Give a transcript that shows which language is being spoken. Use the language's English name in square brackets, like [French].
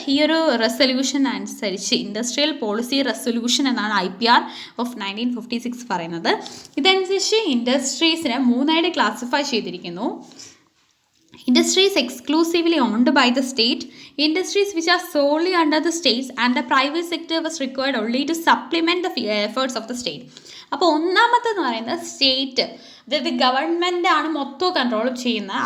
[Malayalam] ഈ ഒരു റെസൊല്യൂഷൻ അനുസരിച്ച് ഇൻഡസ്ട്രിയൽ പോളിസി റെസൊല്യൂഷൻ എന്നാണ് IPR ഓഫ് 1956 പറയുന്നത്. ഇതനുസരിച്ച് ഇൻഡസ്ട്രീസിനെ 3ആയിട്ട് ക്ലാസിഫൈ ചെയ്തിരിക്കുന്നു. [English] Industries exclusively owned by the state, industries which are solely under the states, and the private sector was required only to supplement the efforts of the state. [Malayalam] അപ്പോൾ ഒന്നാമത്തെന്ന് പറയുന്നത് state, അതായത് government ആണ് മൊത്തം control ചെയ്യുന്നത്.